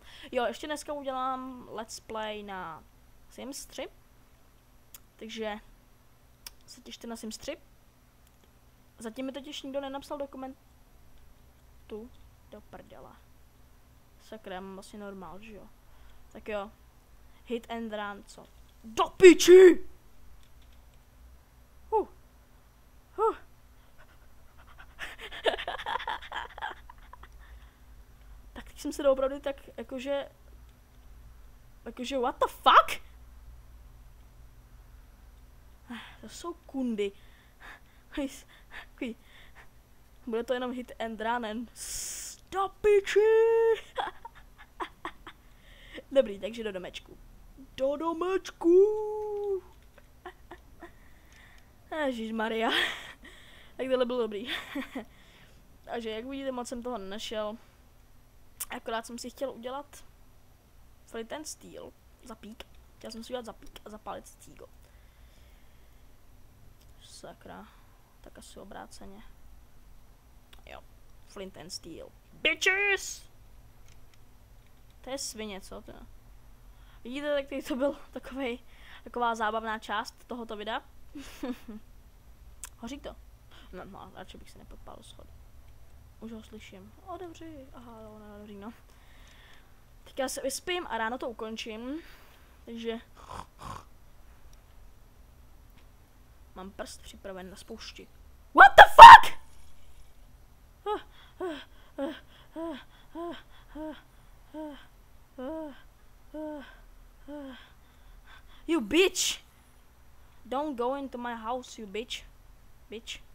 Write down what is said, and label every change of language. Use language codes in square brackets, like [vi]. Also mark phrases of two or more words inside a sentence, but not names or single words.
[cs] Jo, ještě dneska udělám [en] let's play [cs] na Sims 3. Takže se těšte na Sims 3. Zatím mi totiž nikdo nenapsal do komentu. Do prdela. Sakra, já mám vlastně normál, že jo. Tak jo. [en] Hit and run, [cs] co? Do piči! Tak teď jsem se doopravdy tak jakože [en] what the fuck? [cs] To jsou kundy. Bude to jenom [en] hit and run and stop [cs] piči. Dobrý, takže do domečku. Do domečku. Ježišmarja. Tak tohle bylo dobrý. Takže jak vidíte, moc jsem toho nenašel. Akorát jsem si chtěl udělat [en] flint and steel. [cs] Zapík. Chtěl jsem si udělat zapík a zapálit cígo. Sakra. Tak asi obráceně. Jo. [en] Flint and steel. Bitches! [cs] To je svině, co to? Vidíte, tak to byl taková zábavná část tohoto videa. Hoří to? No, radši bych se nepodpálil schody. Už ho slyším. Otevři. Aha, jo, neotevří, no. Tak já se vyspím a ráno to ukončím. Takže mám prst připraven na spoušti. [en] What the fuck? You bitch! Don't go into my house, you bitch.